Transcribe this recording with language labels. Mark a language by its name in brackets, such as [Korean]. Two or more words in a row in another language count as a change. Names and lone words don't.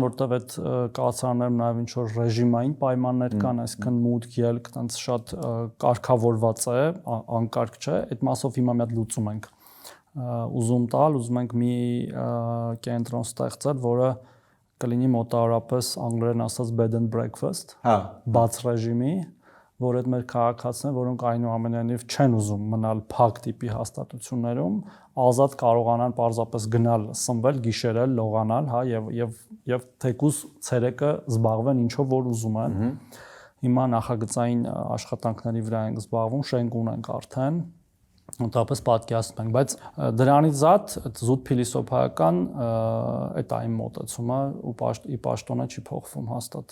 [Armenian] որտեղ այդ կացարաններում նաև ինչ որ ռեժիմային պայմաններ կան, այսինքն մուտք ելք, տենց շատ կարգավորված է, անկարգ չէ, այդ մասով հիմա մի հատ լուծում ենք ուզում տալ, ուզում ենք մի կենտրոն ստեղծել, որը կլինի մոտավորապես անգլերեն ասած [English] bed and breakfast, [Armenian] բաց ռեժիմի, որ այդ մեր քաղաքացիներ, որոնք այնուամենայնիվ չեն ուզում մնալ փակ տիպի հաստատություններում, ազատ կարողանան պարզապես գնալ, սնվել, գիշերել, լողանալ, հա, եւ թեկուզ ցերեկը զբաղվեն ինչով որ ուզում են։ Հիմա նախագծային աշխատանքների վրա ենք զբաղվում, շենք ունենք արդեն, մոտավորապես պատկերացնում ենք, բայց դրանից զուտ փիլիսոփայական այդ այն մոտեցումը ու ի պաշտոնը չի փոխվում հաստատ։